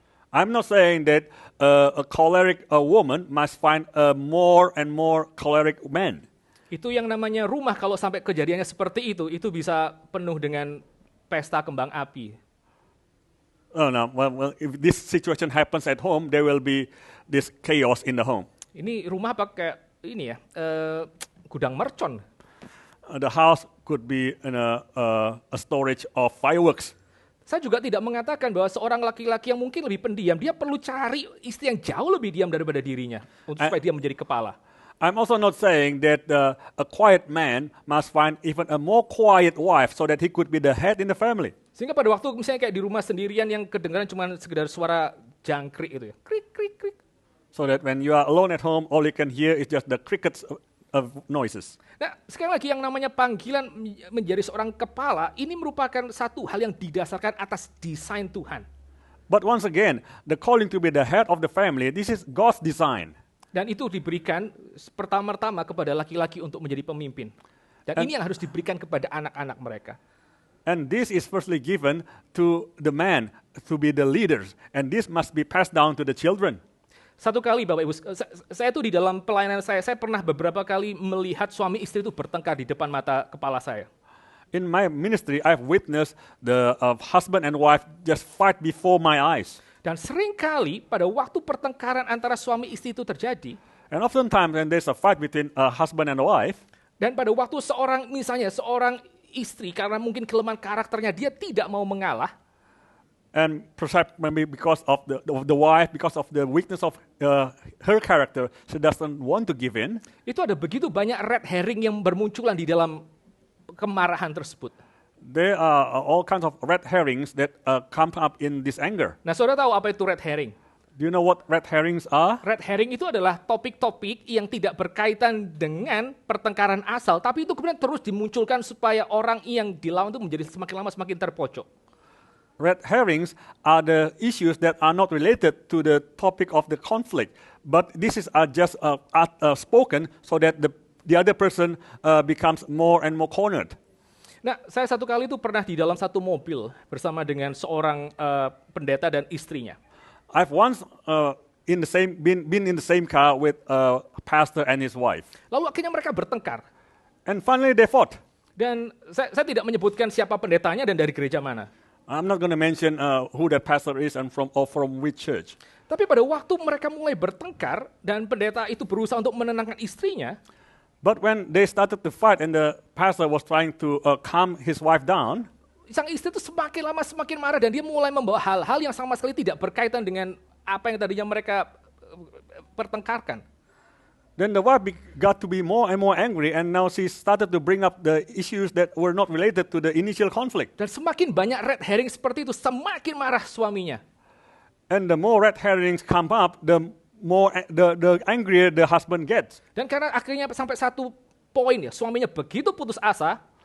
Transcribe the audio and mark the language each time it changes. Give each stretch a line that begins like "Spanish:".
English: I'm not saying that a choleric woman must find a more and more choleric man.
Indonesian: Itu yang namanya rumah, kalau sampai kejadiannya seperti itu bisa penuh dengan pesta kembang api.
English: Oh no, well, if this situation happens at home, there will be this chaos in the home.
Indonesian: Ini rumah pakai ini ya, gudang mercon.
English: The house could be in a storage of fireworks.
Indonesian: Saya juga tidak mengatakan bahwa seorang laki-laki yang mungkin lebih pendiam, dia perlu cari istri yang jauh lebih diam daripada dirinya supaya dia menjadi kepala.
English: I'm also not saying that a quiet man must find even a more quiet wife so that he could be the head in the family.
Indonesian: Sehingga pada waktu misalnya kayak di rumah sendirian yang kedengaran cuma sekedar suara jangkrik itu ya. Krik, krik, krik.
English: So that when you are alone at home, all you can hear is just the crickets of noises.
Indonesian: Nah, sekali lagi yang namanya panggilan menjadi seorang kepala, ini merupakan satu hal yang didasarkan atas desain Tuhan.
English: But once again, the calling to be the head of the family, this is God's design.
Indonesian: Dan itu diberikan pertama-tama kepada laki-laki untuk menjadi pemimpin. Dan ini yang harus diberikan kepada anak-anak mereka.
English: And this is firstly given to the man to be the leaders. And this must be passed down to the children.
Indonesian: Satu kali Bapak Ibu, saya tuh di dalam pelayanan saya pernah beberapa kali melihat suami istri itu bertengkar di depan mata kepala saya.
English: In my ministry, I've witnessed the husband and wife just fight before my eyes.
Indonesian: Dan seringkali pada waktu pertengkaran antara suami istri itu terjadi,
English: And oftentimes when there's a fight between a husband and a wife,
Indonesian: dan pada waktu seorang istri karena mungkin kelemahan karakternya dia tidak mau mengalah,
English: and perhaps maybe because of the wife, because of the weakness of her character, she doesn't want to give in.
Indonesian: Itu ada begitu banyak red herring yang bermunculan di dalam kemarahan tersebut.
English: There are all kinds of red herrings that come up in this anger.
Indonesian: Nah, saudara tahu apa itu red herring?
English: Do you know what red herrings are?
Indonesian: Red herring itu adalah topik-topik yang tidak berkaitan dengan pertengkaran asal, tapi itu kemudian terus dimunculkan supaya orang yang dilawan itu menjadi semakin lama semakin terpojok.
English: Red herrings are the issues that are not related to the topic of the conflict, but this is just spoken so that the other person becomes more and more cornered.
Indonesian: Nah, saya satu kali itu pernah di dalam satu mobil bersama dengan seorang pendeta dan istrinya.
English: I've once been in the same car with a pastor and his wife,
Indonesian: Lalu akhirnya mereka bertengkar.
English: and finally they fought.
Indonesian: Dan saya tidak menyebutkan siapa pendetanya dan dari gereja mana.
English: I'm not going to mention who that pastor is and from which church.
Indonesian: Tapi pada waktu mereka mulai bertengkar dan pendeta itu berusaha untuk menenangkan istrinya,
English: But when they started to fight and the pastor was trying to calm his wife down,
Indonesian: sang istri itu semakin lama semakin marah dan dia mulai membawa hal-hal yang sama sekali tidak berkaitan dengan apa yang tadinya mereka pertengkarkan.
English: then the wife got to be more and more angry, and now she started to bring up the issues that were not related to the initial conflict.
Indonesian: Dan semakin banyak red herring seperti itu, semakin marah suaminya.
English: And the more red herrings come up, the angrier the husband gets.
Indonesian: Dan karena akhirnya sampai satu poin ya, suaminya begitu putus asa,